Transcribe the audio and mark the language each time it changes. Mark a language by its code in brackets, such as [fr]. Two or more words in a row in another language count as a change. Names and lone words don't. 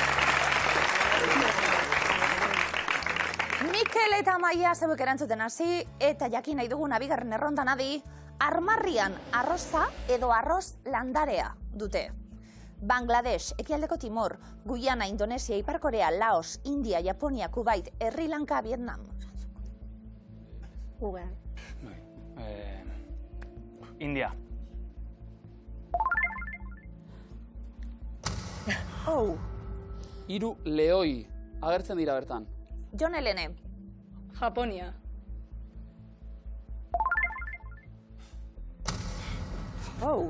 [eu] Mikel eta Maia zeuek erantzuten hasi, eta jakin nahi duguna bigarren errondan adi, armarrian arroza edo arroz landarea dute. Bangladesh, Ekialdeko Timor, Guyana, Indonesia, Ipar Korea, Laos, India, Japonia, Kuwait, Sri Lanka, Vietnam. India. Oh. 3 lehoi agertzen dira bertan. Jon Helene. Japonia. Oh.